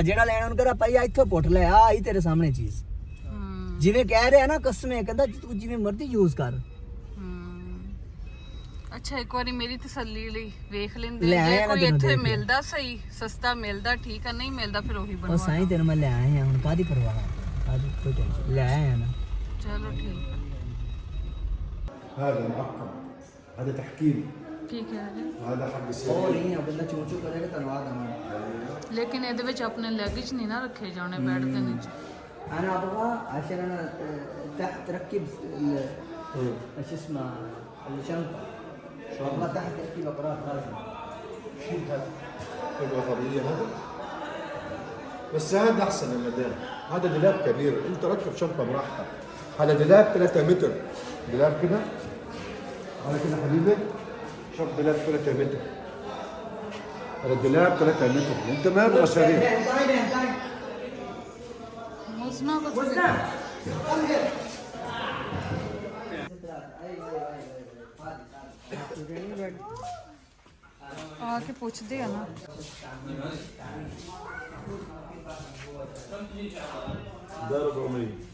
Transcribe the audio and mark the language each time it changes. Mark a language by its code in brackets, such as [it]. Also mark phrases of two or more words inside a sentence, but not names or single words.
[pa] ਜਿਹੜਾ ਲੈਣਾ ਉਹਨੂੰ ਕਹਦਾ ਭਾਈ ਇੱਥੋਂ ਪੁੱਟ ਲੈ, ਆ ਹੀ ਤੇਰੇ ਸਾਹਮਣੇ ਚੀਜ਼। ਜਿਵੇਂ ਕਹਿ ਰਿਹਾ ਨਾ ਕਸਮੇ, ਕਹਿੰਦਾ ਤੂੰ ਜਿਵੇਂ ਮਰਜ਼ੀ ਯੂਜ਼ ਕਰ। ਅੱਛਾ ਇੱਕ ਵਾਰੀ ਮੇਰੀ ਤਸੱਲੀ ਲਈ ਵੇਖ ਲੈਂਦੇ, ਜੇ ਕੋਈ ਇੱਥੇ ਮਿਲਦਾ ਸਹੀ ਸਸਤਾ ਮਿਲਦਾ ਠੀਕ ਆ, ਨਹੀਂ ਮਿਲਦਾ ਫਿਰ ਉਹੀ ਬਣਵਾ। ਉਹ ਸਾਈਂ ਤੈਨੂੰ ਮੈਂ ਲੈ ਆਏ ਆ, ਹੁਣ ਕਾਦੀ ਪਰਵਾਹ, ਕਾਦੀ ਕੋਈ ਟੈਨਸ਼ਨ, ਲੈ ਆਏ ਆ ਨਾ। ਚਲੋ ਠੀਕ [ar] هذا معقم، هذا تحكيم، [pa] ਠੀਕ ਹੈ ਜੀ। [ar] هذا حق [pa] ਉਹ [ar] السرير. [pa] ਨਹੀਂ ਆ, ਬੰਦਾ ਚੂੰ ਚੂੰ ਕਰੇਗਾ ਧੰਨਵਾਦ ਆਵਾਂ। ਲੇਕਿਨ ਇਹਦੇ ਵਿੱਚ ਆਪਣੇ ਲੈਗੇਜ ਨਹੀਂ ਨਾ ਰੱਖੇ ਜਾਣੇ ਬੈੱਡ ਦੇ ਨੀਚੇ। [ar] انا ابغى عشان انا تحت تركب ايش اسمه الشنطه، ابغى تحت تركب اقراص لازم. شيل هذا، يبغى طبيعية هذا. بس هذا احسن يا مدام، هذا دولاب كبير، انت ركب شنطه براحتك. هذا دولاب 3 متر، دولاب كده، هذا كده حبيبي، شوف دولاب 3 متر. هذا دولاب 3 متر، انت ما يبغى شريك. [hi] मुसना को आके पूछते हैं ना [ar] ده 400.